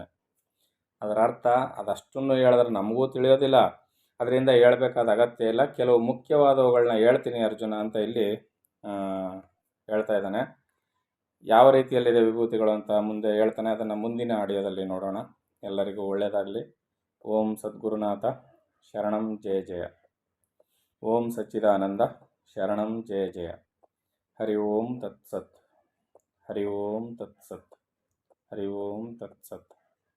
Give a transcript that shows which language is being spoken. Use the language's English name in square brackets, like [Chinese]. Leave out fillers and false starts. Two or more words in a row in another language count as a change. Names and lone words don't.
[Kannada] ಅದರ ಅರ್ಥ ಅದಷ್ಟನ್ನು ಹೇಳಿದ್ರೆ ನಮಗೂ ತಿಳಿಯೋದಿಲ್ಲ, ಅದರಿಂದ ಹೇಳ್ಬೇಕಾದ ಅಗತ್ಯ ಇಲ್ಲ. ಕೆಲವು ಮುಖ್ಯವಾದವುಗಳನ್ನ ಹೇಳ್ತೀನಿ ಅರ್ಜುನ ಅಂತ ಇಲ್ಲಿ ಹೇಳ್ತಾ ಇದ್ದಾನೆ. ಯಾವ ರೀತಿಯಲ್ಲಿದೆ ವಿಭೂತಿಗಳು ಅಂತ ಮುಂದೆ ಹೇಳ್ತಾನೆ. ಅದನ್ನು ಮುಂದಿನ ಆಡಿಯೋದಲ್ಲಿ ನೋಡೋಣ. ಎಲ್ಲರಿಗೂ ಒಳ್ಳೆಯದಾಗಲಿ. [Sanskrit] ಓಂ ಸದ್ಗುರುನಾಥ ಶರಣಂ ಜಯ ಜಯ. ಓಂ ಸಚ್ಚಿದಾನಂದ ಶರಣಂ ಜಯ ಜಯ. ಹರಿ ಓಂ ತತ್ಸತ್. ಹರಿ ಓಂ ತತ್ಸತ್. ಹರಿ ಓಂ ತತ್ಸತ್.